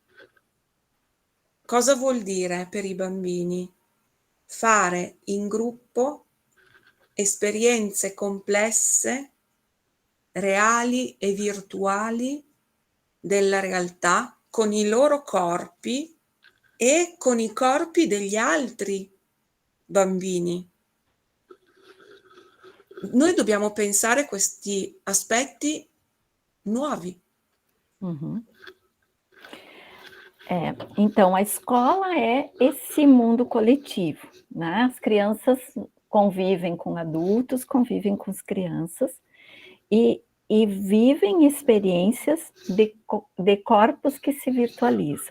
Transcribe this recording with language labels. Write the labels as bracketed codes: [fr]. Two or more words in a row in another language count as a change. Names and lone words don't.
[it] Cosa vuol dire per i bambini fare in gruppo esperienze complesse, reali e virtuali della realtà con i loro corpi e con i corpi degli altri bambini? Noi dobbiamo pensare questi aspetti nuovi. Uhum. [pt] Então, a escola é esse mundo coletivo, né? As crianças convivem com adultos, convivem com as crianças e vivem experiências de corpos que se virtualizam.